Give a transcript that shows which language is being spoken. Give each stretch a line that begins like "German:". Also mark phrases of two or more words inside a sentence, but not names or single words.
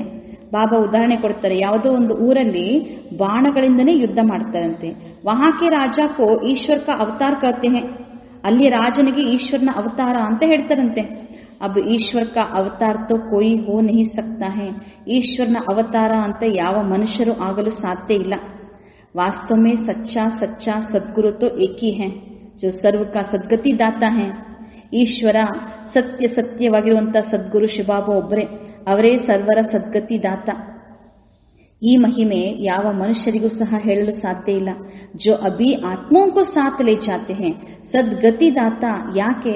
Kannada: ಬಾಬಾ ಉದಾಹರಣೆ ಕೊಡ್ತಾರೆ, ಯಾವುದೋ ಒಂದು ಊರಲ್ಲಿ ಬಾಣಗಳಿಂದನೇ ಯುದ್ಧ ಮಾಡ್ತಾರಂತೆ.
Hindi: वहाँ के राजा को ईश्वर का अवतार कहते हैं.
Kannada: ಅಲ್ಲಿ ರಾಜನಿಗೆ ಈಶ್ವರನ ಅವತಾರ ಅಂತ ಹೇಳ್ತಾರಂತೆ.
Hindi: अब ईश्वर का अवतार तो कोई हो नहीं सकता है.
Kannada: ಈಶ್ವರನ ಅವತಾರ ಅಂತ ಯಾವ ಮನುಷ್ಯರು ಆಗಲು ಸಾಧ್ಯ ಇಲ್ಲ.
Hindi: वास्तव में सच्चा सच्चा सद्गुरु तो एक ही है जो सर्व का सद्गति दाता है.
Kannada: ಈಶ್ವರ ಸತ್ಯವಾಗಿರುವಂತ ಸದ್ಗುರು ಶಿವಬಾಬಾ ಒಬ್ಬರೇ, ಅವರೇ ಸರ್ವರ ಸದ್ಗತಿ ದಾತ. ಈ ಮಹಿಮೆ ಯಾವ ಮನುಷ್ಯರಿಗೂ ಸಹ ಹೇಳಲು ಸಾಧ್ಯ ಇಲ್ಲ.
Hindi: जो अभी आत्माओं को साथ ले जाते हैं.
Kannada: ಸದ್ಗತಿ ದಾತ ಯಾಕೆ?